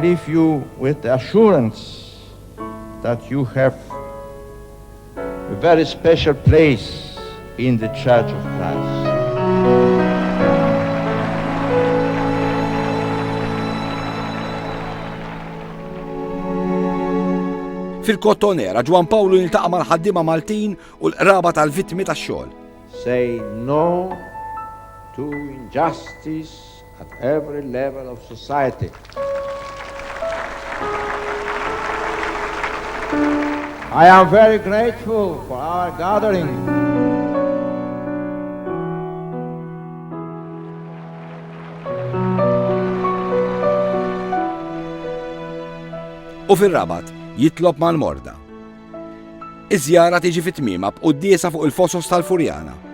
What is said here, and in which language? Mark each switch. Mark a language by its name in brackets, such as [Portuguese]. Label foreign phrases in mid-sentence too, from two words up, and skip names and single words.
[English] leave you with the assurance that you have a very special place in the Church of Christ. [Maltese] Fil-Kottonera, Ġwan Pawlu niltaqa' mal-ħaddiema Maltin u l-qraba tal-vittmi tax-xogħol. [English] Say no to injustice at every level of society. I am very grateful for our gathering. [Maltese] U fir-Rabat jitlob mal-morda. Iż-żjara tiġi fit-tmiema b'quddiesa fuq il-Fosos tal-Furjana.